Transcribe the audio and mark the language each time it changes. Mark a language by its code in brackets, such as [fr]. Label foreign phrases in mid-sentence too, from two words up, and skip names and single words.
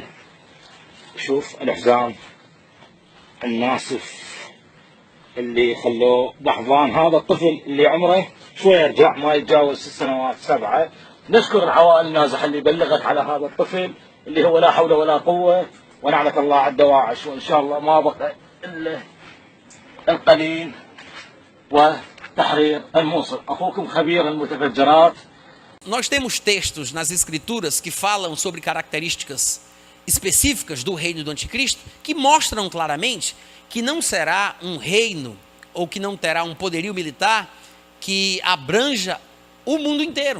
[ar] شوف الحزام الناسف اللي خلوه بحضان هذا الطفل اللي عمره شوي يرجع ما يتجاوز 6 سنوات 7. نشكر العوائل النازحة اللي بلغت على هذا الطفل اللي هو لا حول ولا قوة، ونعلة الله على الدواعش، وإن شاء الله ما بقى إلا القليل وتحرير الموصل. أخوكم خبير المتفجرات. [pt] Nós temos textos nas escrituras que falam sobre características específicas do reino do anticristo que mostram claramente que não será um reino ou que não terá um poderio militar que abranja o mundo inteiro.